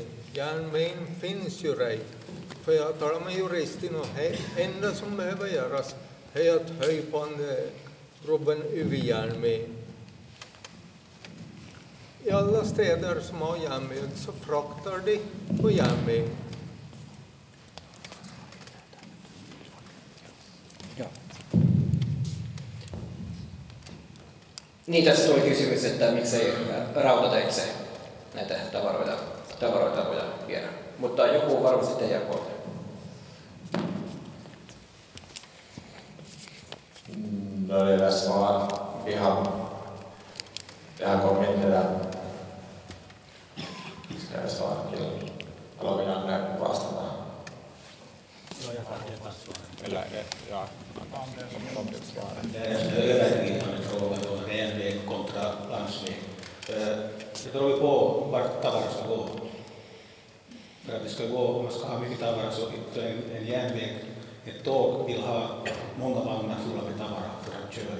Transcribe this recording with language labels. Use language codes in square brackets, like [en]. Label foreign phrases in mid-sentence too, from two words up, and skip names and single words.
[sv] Järnvägen finns ju redan. För jag talar med juristen och det enda som behöver göras är att höja på robben över järnvägen. I alla städer som har järnväg så fraktar de på järnväg. Ja. [fi] Niin, tässä tuli kysymys, että miksei rautateitse näitä tavaroita voida viedä. Mutta joku varmasti teidän puolta. [sv] No det är svar. Det har kommit det där. Ska jag svara till? [fi] Haluan Janne vastata? [sv] Eller, ja. Det är en övergripande fråga då, järnväg kontra landsväg. Det beror ju på vart tavaran ska gå. För att det ska gå, om man ska ha mycket tavara så en järnväg, ett tåg vill ha många vagnar fulla med tavara för att köra.